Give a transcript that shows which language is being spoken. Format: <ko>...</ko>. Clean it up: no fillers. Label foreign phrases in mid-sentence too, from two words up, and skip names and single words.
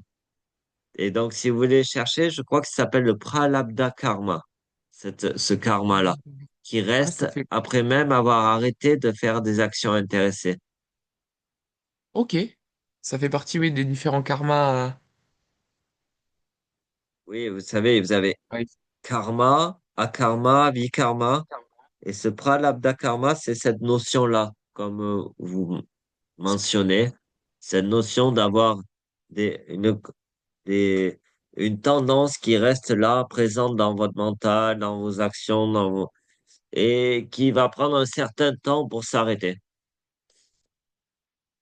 <fr>Et donc, si vous voulez chercher, je crois que ça s'appelle le Pralabdha Karma, ce karma-là, qui Ah, reste ça fait. après même avoir arrêté de faire des actions intéressées. Ok. Ça fait partie, oui, des différents karmas. Oui, vous savez, vous avez Ouais. karma, akarma, vikarma, et ce Pralabdha Karma, c'est cette notion-là, comme vous mentionnez, cette notion d'avoir des, une, des, une tendance qui reste là, présente dans votre mental, dans vos actions, et qui va prendre un certain temps pour s'arrêter.</fr>